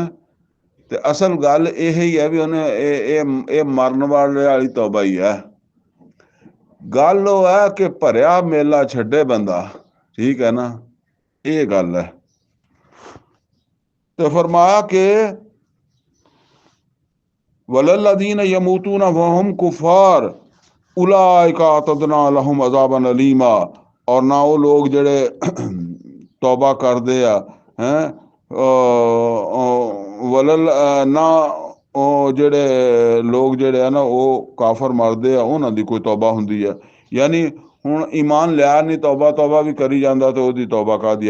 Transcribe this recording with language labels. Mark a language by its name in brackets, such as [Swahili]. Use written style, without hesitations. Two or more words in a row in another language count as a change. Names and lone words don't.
[Punjabi] ਤੇ ਅਸਲ ਗੱਲ ਇਹ ਹੀ ਹੈ ਵੀ ਉਹਨੇ ਇਹ ਮਰਨ ਵਾਲੀ ਤੌਬਾ ਹੀ ਹੈ। ਗੱਲ ਉਹ ਹੈ ਕਿ ਭਰਿਆ ਮੇਲਾ ਛੱਡੇ ਬੰਦਾ, ਠੀਕ ਹੈ ਨਾ, ਇਹ ਗੱਲ ਹੈ। [Arabic] ਤੇ ਫਰਮਾਇਆ ਕਿ والذين يموتون وهم كفار أولئك أعتدنا لهم عذابا أليما, [Urdu] اور نہ وہ لوگ [Punjabi] ਜਿਹੜੇ तौबा ਕਰਦੇ ਆ ਵਲਲ ਨਾ ਉਹ ਜਿਹੜੇ ਲੋਕ ਜਿਹੜੇ ਆ ਨਾ ਉਹ ਕਾਫਰ ਮਰਦੇ ਆ, ਉਹਨਾਂ ਦੀ ਕੋਈ ਤੌਬਾ ਹੁੰਦੀ ਹੈ। ਯਾਨੀ ਹੁਣ ਈਮਾਨ ਲਿਆ ਨਹੀਂ, ਤੌਬਾ ਵੀ ਕਰੀ ਜਾਂਦਾ, ਤੇ ਉਹਦੀ ਤੌਬਾ ਕਾਹਦੀ ਆ।